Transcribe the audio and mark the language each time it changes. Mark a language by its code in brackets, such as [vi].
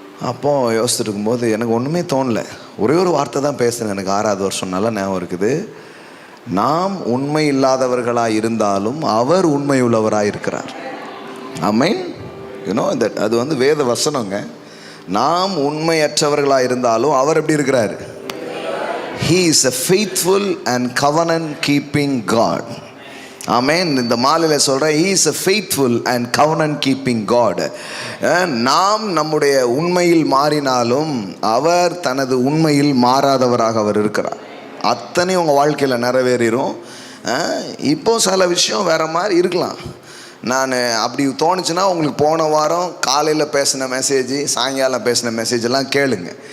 [ta] அப்போது யோசிச்சுட்டு இருக்கும்போது எனக்கு ஒன்றுமே தோணலை, ஒரே ஒரு வார்த்தை தான் பேசுனேன். எனக்கு 6வது வருஷம் நல்லா ஞாபகம் இருக்குது. நாம் உண்மை இல்லாதவர்களாக இருந்தாலும் அவர் உண்மை உள்ளவராக இருக்கிறார். ஆமென். [en] you know that, [ta] அது வந்து வேத வசனங்க. நாம் உண்மையற்றவர்களாக இருந்தாலும் அவர் எப்படி இருக்கிறார்? [en] He is a faithful and covenant keeping God. Amen. [ta] இந்த மாலையில் சொல்கிறேன், [en] He is a faithful and covenant keeping God. [ta] நாம் நம்முடைய உண்மையில் மாறினாலும் அவர் தனது உண்மையில் மாறாதவராக அவர் இருக்கிறார். அத்தனை உங்கள் வாழ்க்கையில் நிறைவேறிடும். இப்போ சில விஷயம் வேறு மாதிரி இருக்கலாம். நான் அப்படி தோணுச்சுன்னா உங்களுக்கு போன வாரம் காலையில் பேசின மெசேஜ், சாயங்காலம் பேசின மெசேஜ் எல்லாம் கேளுங்க.